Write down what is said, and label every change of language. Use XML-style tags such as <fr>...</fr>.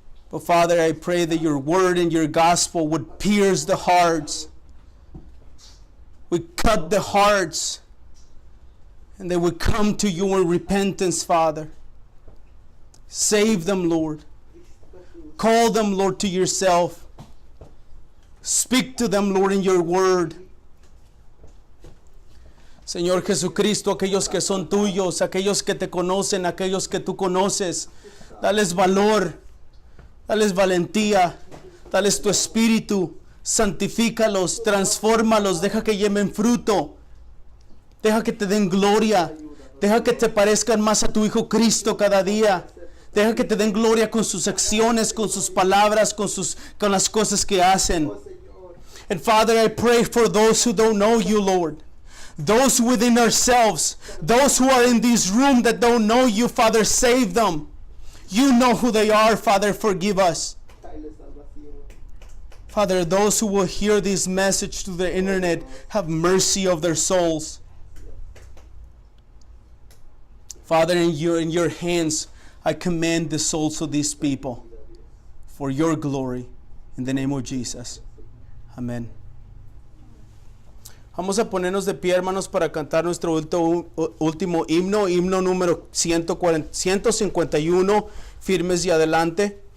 <en>But Father, I pray that your word and your gospel would pierce the hearts, would cut the hearts, and they would come to you in repentance, Father. Save them, Lord. Call them, Lord, to yourself. Speak to them, Lord, in your word.</en> <es>Señor Jesucristo, aquellos que son tuyos, aquellos que te conocen, aquellos que tú conoces, dales valor, dales valentía, dales tu espíritu, santifícalos, transfórmalos, deja que lleven fruto, deja que te den gloria, deja que te parezcan más a tu Hijo Cristo cada día, deja que te den gloria con sus acciones, con sus palabras, con las cosas que hacen.</es> <en>And Father, I pray for those who don't know you, Lord. Those within ourselves, those who are in this room that don't know you, Father, save them. You know who they are, Father, forgive us. Father, those who will hear this message through the internet, have mercy of their souls. Father, in your hands, I commend the souls of these people for your glory. In the name of Jesus. Amén.</en> <es>Vamos a ponernos de pie, hermanos, para cantar nuestro último himno, himno número 151, Firmes y Adelante.</es>